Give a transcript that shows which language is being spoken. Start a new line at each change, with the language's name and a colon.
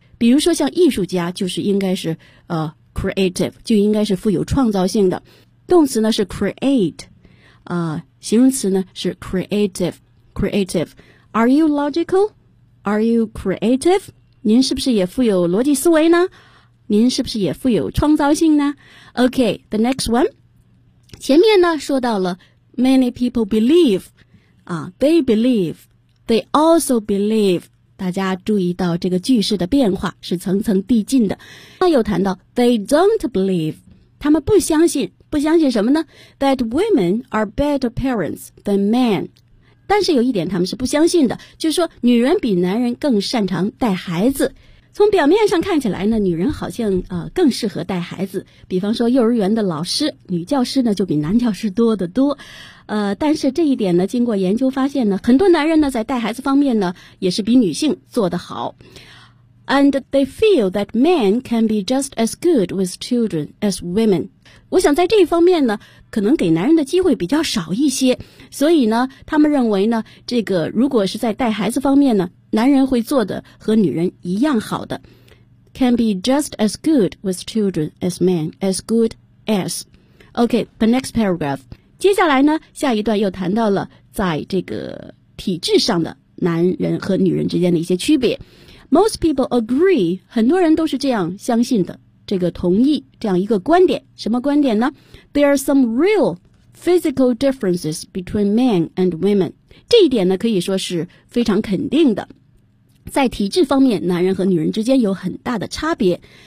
Chinese: 比如说像艺术家就是应该是creative 就应该是富有创造性的，动词呢是 create, 形容词呢是 creative, creative.
English: Are you logical? Are you creative?
Chinese: 您是不是也富有逻辑思维呢？您是不是也富有创造性呢？
English: OK, the next one.
Chinese: 前面呢说到了
English: many people believe, they believe, they also believe.
Chinese: 大家注意到这个句式的变化是层层递进的。那又谈到
English: They don't believe,
Chinese: 他们不相信，不相信什么呢？
English: That women are better parents than men.
Chinese: 但是有一点他们是不相信的，就是说女人比男人更擅长带孩子。从表面上看起来呢，女人好像更适合带孩子，比方说幼儿园的老师，女教师呢就比男教师多得多。但是这一点呢经过研究发现呢，很多男人呢在带孩子方面呢也是比女性做得好。
English: And they feel that men can be just as good with children as women.
Chinese: 我想在这一方面呢可能给男人的机会比较少一些，所以呢他们认为呢这个如果是在带孩子方面呢，男人会做的和女人一样好的。
English: Can be just as good with children as men, as good as. OK, the next paragraph.
Chinese: 接下来呢下一段又谈到了在这个体制上的男人和女人之间的一些区别。
English: Most people agree,
Chinese: 很多人都是这样相信的，这个同意这样一个观点。什么观点呢？
English: There are some real physical differences between men and women.
Chinese: 这一点呢可以说是非常肯定的，在体质方面男人和女人之间有很大的差别。